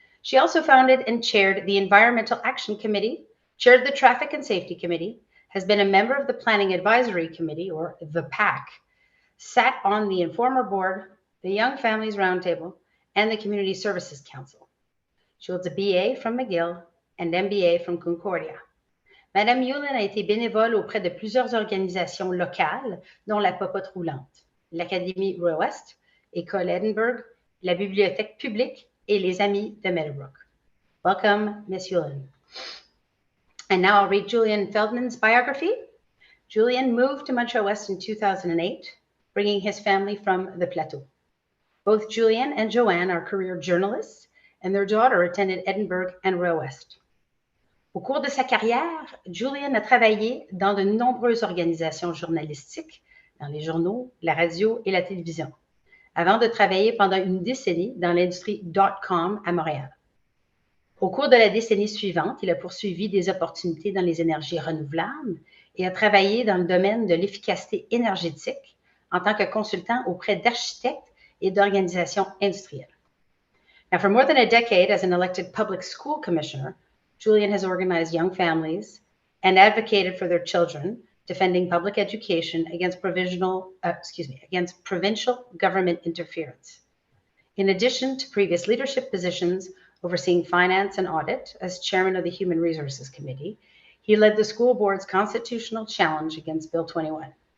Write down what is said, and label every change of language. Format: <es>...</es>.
<en>She also founded and chaired the Environmental Action Committee, chaired the Traffic and Safety Committee, has been a member of the Planning Advisory Committee, or the PAC, sat on the Informer Board, the Young Families Roundtable, and the Community Services Council. She holds a BA from McGill and MBA from Concordia.</en> <fr>Madame Yulin a été bénévole auprès de plusieurs organisations locales, dont la Popote Roulante, l'Académie Ouest, École Edinburgh, la Bibliothèque publique et les Amis de Meadowbrook.</fr> <en>Welcome, Ms. Yulin. And now I'll read Julian Feldman's biography. Julian moved to Montreal-Ouest in 2008, bringing his family from the Plateau. Both Julian and Joanne are career journalists, and their daughter attended Edinburgh and Royal-West.</en> <fr>Au cours de sa carrière, Julian a travaillé dans de nombreuses organisations journalistiques, dans les journaux, la radio et la télévision, avant de travailler pendant une décennie dans l'industrie .com à Montréal. Au cours de la décennie suivante, il a poursuivi des opportunités dans les énergies renouvelables et a travaillé dans le domaine de l'efficacité énergétique en tant que consultant auprès d'architectes et d'organisations industrielles.</fr> <en>Now, for more than a decade as an elected public school commissioner, Julian has organized young families and advocated for their children defending public education against against provincial government interference. In addition to previous leadership positions overseeing finance and audit as chairman of the Human Resources Committee, he led the school board's constitutional challenge against Bill 21.</en>